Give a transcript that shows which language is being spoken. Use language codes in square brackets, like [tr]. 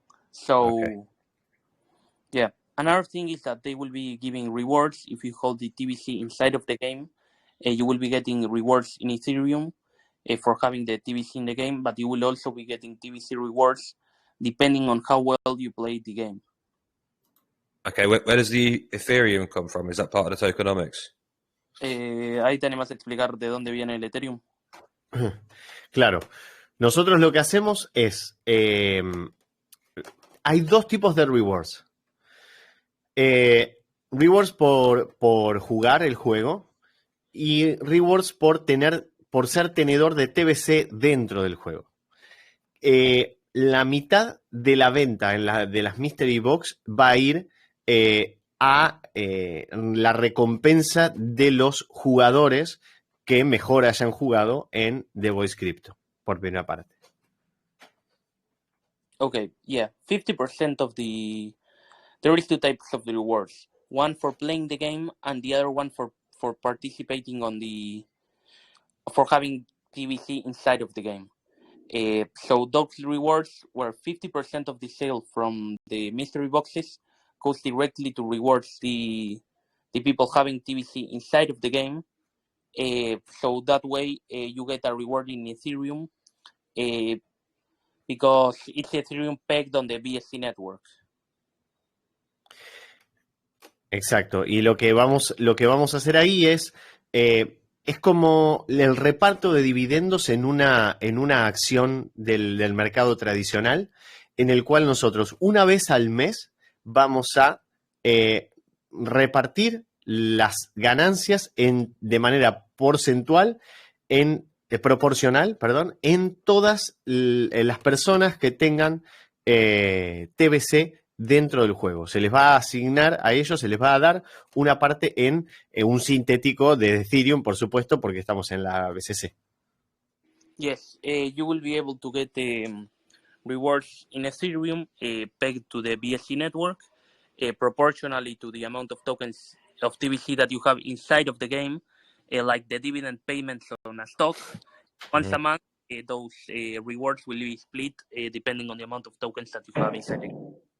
[en] So, another thing is that they will be giving rewards if you hold the TBC inside of the game, You will be getting rewards in Ethereum for having the TBC in the game, but you will also be getting TBC rewards depending on how well you play the game. Okay, where does the Ethereum come from? Is that part of the tokenomics? [es] Ahí te animas a explicar de dónde viene el Ethereum. Claro. Nosotros lo que hacemos es... hay dos tipos de rewards. Rewards por jugar el juego y rewards por ser tenedor de TBC dentro del juego. La mitad de la venta de las Mystery Box va a ir a la recompensa de los jugadores que mejor hayan jugado en The Voice Crypto, por primera parte. [en] Okay, yeah, 50% of there is two types of the rewards. One for playing the game and the other one for participating for having TBC inside of the game. So those rewards were 50% of the sale from the mystery boxes goes directly to rewards the people having TBC inside of the game. So that way you get a reward in Ethereum because it's Ethereum pegged on the BSC network. [es] Exacto. Y lo que vamos a hacer ahí es como el reparto de dividendos en una acción del mercado tradicional, en el cual nosotros una vez al mes vamos a repartir las ganancias de manera proporcional, en todas las personas que tengan TBC dentro del juego. Se les va a asignar a ellos, se les va a dar una parte en un sintético de Ethereum, por supuesto, porque estamos en la BCC. [en] Yes, you will be able to get rewards in Ethereum pegged to the BSC network, proportionally to the amount of tokens of TBC that you have inside of the game, like the dividend payments on a stock. Once a month, those rewards will be split depending on the amount of tokens that you have inside the game.